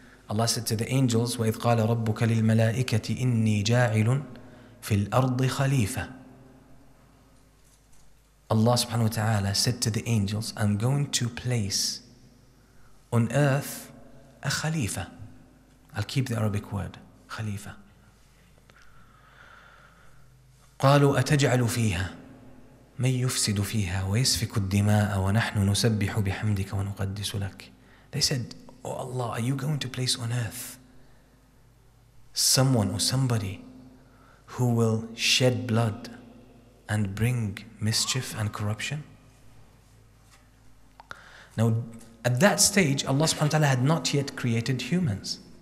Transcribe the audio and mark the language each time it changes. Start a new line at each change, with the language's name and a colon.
English: Allah said to the angels,
Arabic: وَإِذْ قَالَ رَبُّكَ لِلْمَلَائِكَةِ إِنِّي جَاعِلٌ فِي الْأَرْضِ خَلِيفَةً.
English: Allah subhanahu wa ta'ala said to the angels, I'm going to place on earth a khalifa. I'll keep the Arabic word, khalifa.
Arabic: قالوا أتجعل فيها من يفسد فيها ويسفك الدماء ونحن نسبح بحمدك ونقدس لك.
English: They said, Oh Allah, are you going to place on earth someone or somebody who will shed blood and bring mischief and corruption? Now, at that stage, Allah subhanahu wa ta'ala had not yet created humans.